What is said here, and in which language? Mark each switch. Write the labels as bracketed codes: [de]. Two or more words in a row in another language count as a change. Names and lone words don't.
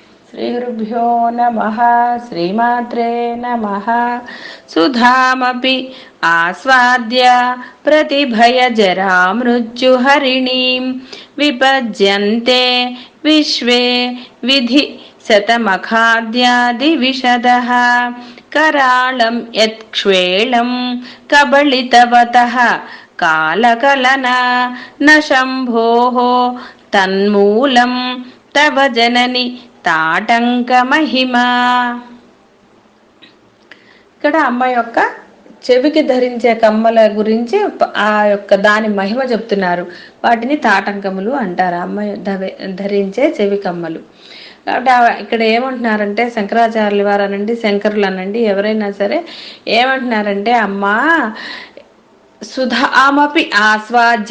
[sa] శ్రీగురుభ్యో నమః. శ్రీమాత్రే నమః. సుధామపి ఆస్వాద్య ప్రతిభయజరా మృత్యుహరిణీం విపజ్యంతే విశ్వే విధి శతమఖాద్యాదివిశదః करालं यत्क्ष्वेलं कबलितवतः कालकलना न शम्भोः तन्मूलं तव जननि తాటంకమహిమా. [te] ఇక్కడ అమ్మ యొక్క చెవికి ధరించే కమ్మల గురించి ఆ యొక్క దాని మహిమ చెప్తున్నారు. వాటిని తాటంకములు అంటారు, అమ్మ ధరించే చెవి కమ్మలు. కాబట్టి ఇక్కడ ఏమంటున్నారంటే శంకరాచార్యుల వారు అనండి, శంకరులు అనండి, ఎవరైనా సరే ఏమంటున్నారంటే అమ్మా [sa] సుధామపి ఆస్వాద్య.